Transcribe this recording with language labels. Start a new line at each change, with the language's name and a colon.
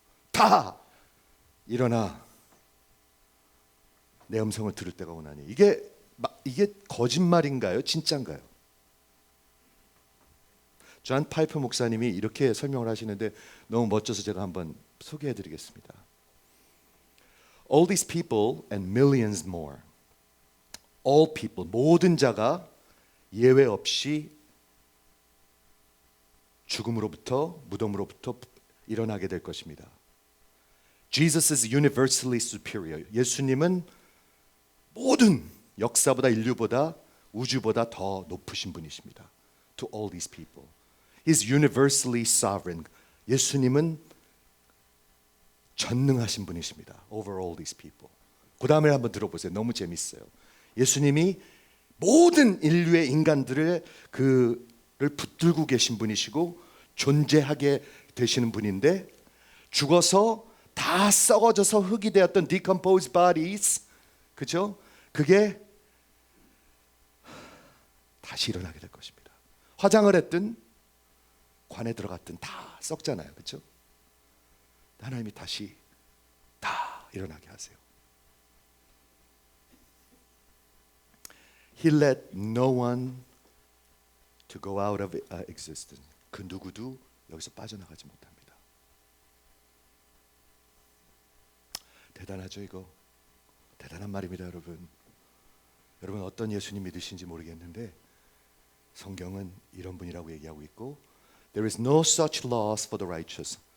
Korean: 다 일어나 내 음성을 들을 때가 오나니. 이게 거짓말인가요? 진짜인가요? 존 파이프 목사님이 이렇게 설명을 하시는데 너무 멋져서 제가 한번 소개해 드리겠습니다.
English: All these people and millions more. All people,
Korean: 모든 자가 예외 없이 죽음으로부터, 무덤으로부터 일어나게 될 것입니다.
English: Jesus is universally superior.
Korean: 예수님은 모든 역사보다, 인류보다, 우주보다 더 높으신 분이십니다.
English: To all these people. He's universally sovereign.
Korean: 예수님은 전능하신 분이십니다. Over all these people. 그 다음에 한번 들어보세요. 너무 재밌어요. 예수님이 모든 인류의 인간들을 그를 붙들고 계신 분이시고 존재하게 되시는 분인데, 죽어서 다 썩어져서 흙이 되었던
English: decomposed bodies,
Korean: 그죠? 그게 다시 일어나게 될 것입니다. 화장을 했든 관에 들어갔든 다 썩잖아요, 그렇죠? 하나님이 다시 다 일어나게 하세요.
English: He let no one to go out of existence.
Korean: 그 누구도 여기서 빠져나가지 못합니다. 대단하죠, 이거? 대단한 말입니다, 여러분. 여러분 어떤 예수님 믿으신지 모르겠는데 성경은 이런 분이라고 얘기하고 있고,
English: There is no such loss for the righteous.